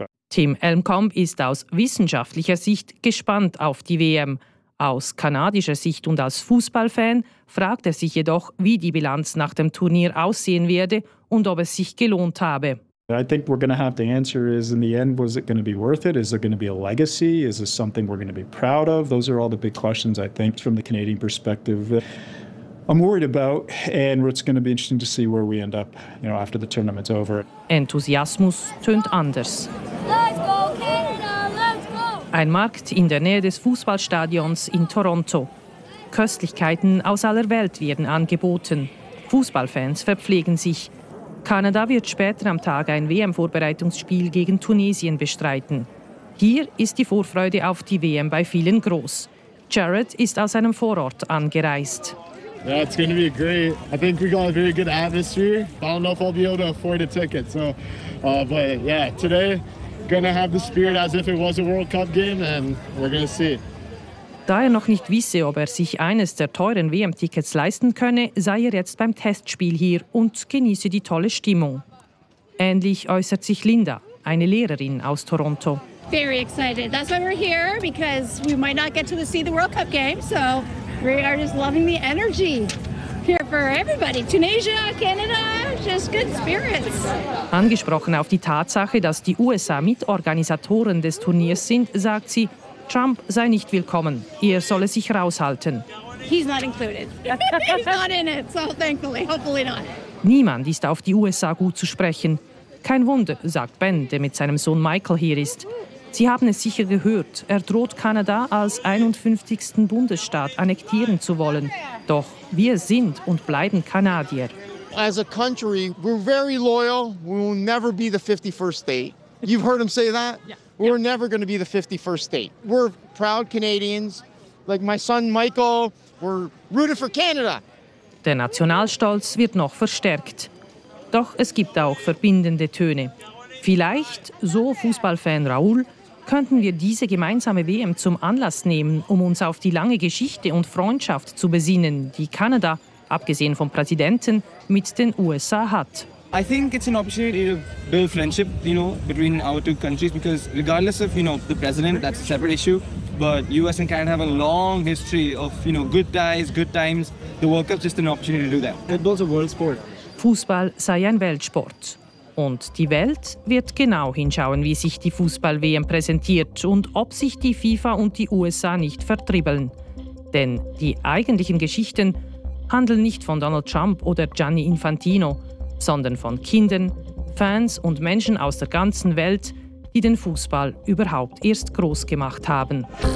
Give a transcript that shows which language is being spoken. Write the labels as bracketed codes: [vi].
[de] Tim Elmkamp ist aus wissenschaftlicher Sicht gespannt auf die WM. Aus kanadischer Sicht und als Fußballfan fragt er sich jedoch, wie die Bilanz nach dem Turnier aussehen werde und ob es sich gelohnt habe. [en] I think we're going to have to answer is in the end was it going to be worth it? Is there going to be a legacy? Is this something we're going to be proud of? Those are all the big questions I think from the Canadian perspective I'm worried about, and it's going to be interesting to see where we end up, you know, after the tournament's over. [de] Enthusiasmus tönt anders. [en] Let's go Canada, let's go. [de] Ein Markt in der Nähe des Fußballstadions in Toronto. Köstlichkeiten aus aller Welt werden angeboten. Fußballfans verpflegen sich. Kanada wird später am Tag ein WM-Vorbereitungsspiel gegen Tunesien bestreiten. Hier ist die Vorfreude auf die WM bei vielen groß. Jared ist aus einem Vorort angereist. [en] Yeah, it's going to be great. I think we got a very good atmosphere. I don't know if I'll be able to afford a ticket. So, today, going to have the spirit as if it was a World Cup game, and we're going to see. [de] Da er noch nicht wisse, ob er sich eines der teuren WM-Tickets leisten könne, sei er jetzt beim Testspiel hier und genieße die tolle Stimmung. Ähnlich äußert sich Linda, eine Lehrerin aus Toronto. [en] Very excited. That's why we're here, because we might not get to see the World Cup game. So we are just loving the energy here for everybody. Tunisia, Canada, just good spirits. [de] Angesprochen auf die Tatsache, dass die USA Mitorganisatoren des Turniers sind, sagt sie, Trump sei nicht willkommen. Er solle sich raushalten. [en] He's not included. He's not in it, so thankfully, hopefully not. [de] Niemand ist auf die USA gut zu sprechen. Kein Wunder, sagt Ben, der mit seinem Sohn Michael hier ist. Sie haben es sicher gehört, er droht Kanada als 51. Bundesstaat annektieren zu wollen. Doch wir sind und bleiben Kanadier. [en] As a country, we're very loyal. We will never be the 51st state. You've heard him say that? Yeah. We're never going to be the 51st state. We're proud Canadians. Like my son Michael, we're rooted for Canada. [de] Der Nationalstolz wird noch verstärkt. Doch es gibt auch verbindende Töne. Vielleicht, so Fußballfan Raoul, könnten wir diese gemeinsame WM zum Anlass nehmen, um uns auf die lange Geschichte und Freundschaft zu besinnen, die Kanada, abgesehen vom Präsidenten, mit den USA hat. [en] I think it's an opportunity to build friendship, you know, between our two countries, because regardless of, you know, the president, that's a separate issue, but US and Canada have a long history of, you know, good ties, good times. The World Cup is just an opportunity to do that. It builds a world sport. [de] Fußball sei ein Weltsport. Und die Welt wird genau hinschauen, wie sich die Fußball-WM präsentiert und ob sich die FIFA und die USA nicht vertribbeln. Denn die eigentlichen Geschichten handeln nicht von Donald Trump oder Gianni Infantino, sondern von Kindern, Fans und Menschen aus der ganzen Welt, die den Fußball überhaupt erst groß gemacht haben.